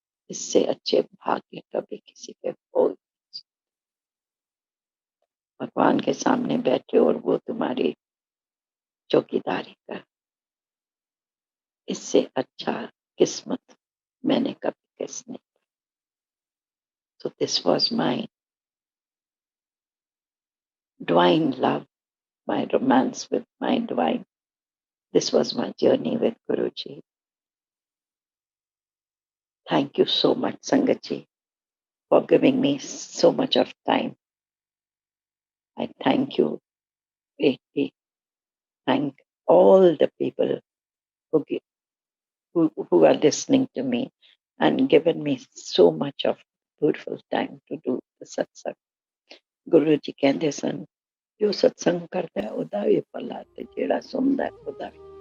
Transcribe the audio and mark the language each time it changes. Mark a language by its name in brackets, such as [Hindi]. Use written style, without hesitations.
[Hindi] इससे अच्छे भाग्य कभी किसी के हो। भगवान के सामने बैठे और वो तुम्हारी चौकीदारी कर, इससे अच्छा किस्मत मैंने कभी किसने। [English] So this was my divine love, my romance with my divine. This was my journey with Guruji. Thank you so much, Sangatji, for giving me so much of time. I thank you greatly. Thank all the people who are listening to me and given me so much of beautiful time to do the satsang. [Punjabi] Guru ji ਕਹਿੰਦੇ ਸਨ ਜੋ ਸਤਸੰਗ ਕਰਦਾ ਹੈ ਉਹਦਾ ਵੀ ਭਲਾ ਤੇ ਜਿਹੜਾ ਸੁਣਦਾ ਹੈ ਉਹਦਾ ਵੀ।